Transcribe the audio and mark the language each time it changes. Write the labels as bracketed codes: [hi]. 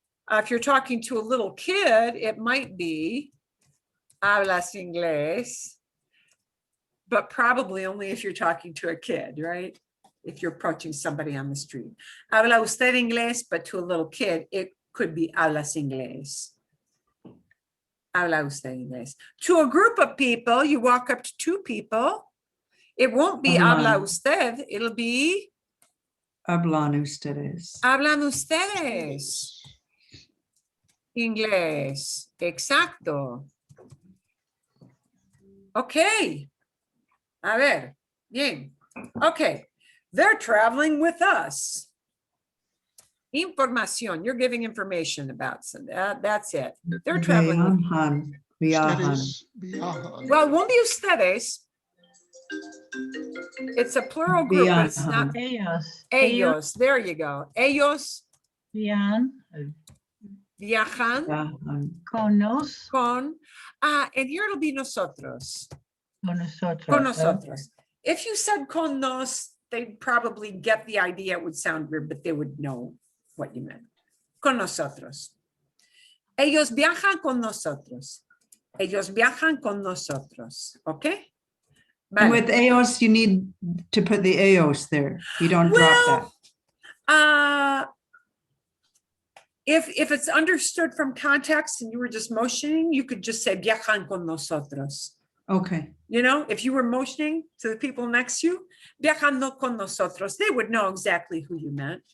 [en] If you're talking to a little kid, it might be hablas inglés, but probably only if you're talking to a kid, right? If you're approaching somebody on the street. Habla usted inglés, but to a little kid, it could be hablas inglés. [es] Habla usted inglés. [en] To a group of people, you walk up to two people, it won't be habla usted, it'll be [es] hablan ustedes. hablan ustedes. Inglés, exacto. Okay. A ver, bien. [en] Okay, they're traveling with us. Información, you're giving information about, so that's it. They're traveling with, [es] Viajan. Ustedes viajan. [en] well, it won't be ustedes. It's a plural group, but it's not [es] Ellos. [en] ellos. There you go. Ellos [es] Viajan viajan Viajan. con nos. [en] con, and here it'll be nosotros. [es] Con nosotros. Con nosotros. [en] If you said con nos, they'd probably get the idea. It would sound weird, but they would know what you meant. [es] Con nosotros. Ellos viajan con nosotros. Ellos viajan con nosotros. [en] Okay? And [es] Vale. [en] with EOS, you need to put the EOS there. You don't drop that. If it's understood from context and you were just motioning, you could just say viajan con nosotros. Okay. You know, if you were motioning to the people next to you, viajando con nosotros, they would know exactly who you meant.